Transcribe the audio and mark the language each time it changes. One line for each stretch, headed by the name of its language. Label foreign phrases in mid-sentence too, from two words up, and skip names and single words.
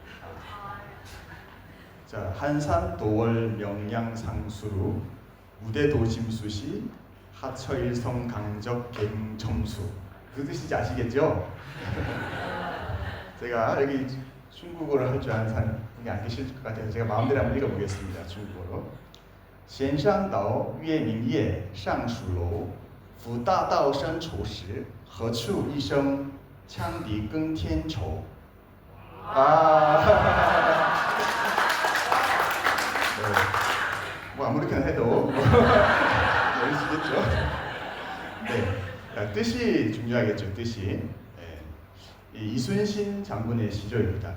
Korean: 자, 한산도월 명량상수루 무대도심수시 하처일성 강적 갱첨수. 그 뜻인지 아시겠죠? 제가 여기 중국어를 할 줄 아는 사람이 안 계실 것 같아서 제가 마음대로 한번 읽어보겠습니다. 중국어로.
Chinese: 咸山岛月明夜上蜀楼，抚大道深愁时，何处一声羌笛更添愁。
Korean: 뭐 아무렇게나 해도 열리시겠죠? 네, 뜻이 중요하겠죠. 뜻이. 이 이순신 장군의 시조입니다.